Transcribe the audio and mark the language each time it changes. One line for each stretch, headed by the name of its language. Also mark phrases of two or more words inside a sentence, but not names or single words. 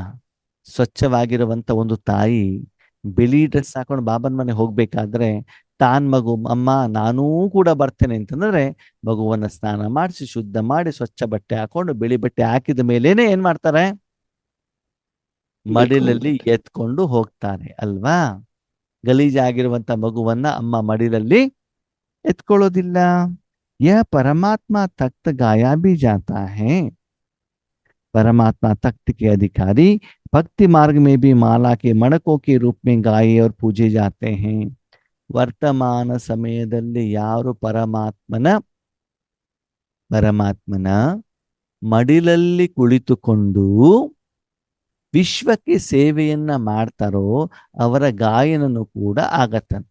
Kannada: ಸ್ವಚ್ಛವಾಗಿರುವಂತ ಒಂದು ತಾಯಿ ಬಿಳಿ ಡ್ರೆಸ್ ಹಾಕೊಂಡು ಬಾಬನ ಮನೆ ಹೋಗ್ಬೇಕಾದ್ರೆ ಮಗು ಅಮ್ಮ ನಾನೂ ಕೂಡ ಬರ್ತೇನೆ ಅಂತಂದ್ರೆ ಮಗುವನ್ನ ಸ್ನಾನ ಮಾಡಿಸಿ ಶುದ್ಧ ಮಾಡಿ ಸ್ವಚ್ಛ ಬಟ್ಟೆ ಹಾಕೊಂಡು ಬಿಳಿ ಬಟ್ಟೆ ಹಾಕಿದ ಮೇಲೇನೆ ಏನ್ ಮಾಡ್ತಾರೆ, ಮಡಿಲಲ್ಲಿ ಎತ್ಕೊಂಡು ಹೋಗ್ತಾರೆ ಅಲ್ವಾ? ಗಲೀಜಾಗಿರುವಂತ ಮಗುವನ್ನ ಅಮ್ಮ ಮಡಿಲಲ್ಲಿ ಎತ್ಕೊಳ್ಳೋದಿಲ್ಲ.
Hindi: यह परमात्मा तख्त गाया भी जाता है. परमात्मा तख्त के अधिकारी भक्ति मार्ग में भी माला के मणकों के रूप में गाये और पूजे जाते हैं.
Kannada: ವರ್ತಮಾನ ಸಮಯದಲ್ಲಿ ಯಾರು ಪರಮಾತ್ಮನ ಮಡಿಲಲ್ಲಿ ಕುಳಿತುಕೊಂಡು ವಿಶ್ವಕ್ಕೆ ಸೇವೆಯನ್ನ ಮಾಡ್ತಾರೋ ಅವರ ಗಾಯನನು ಕೂಡ ಆಗತ್ತಂತೆ.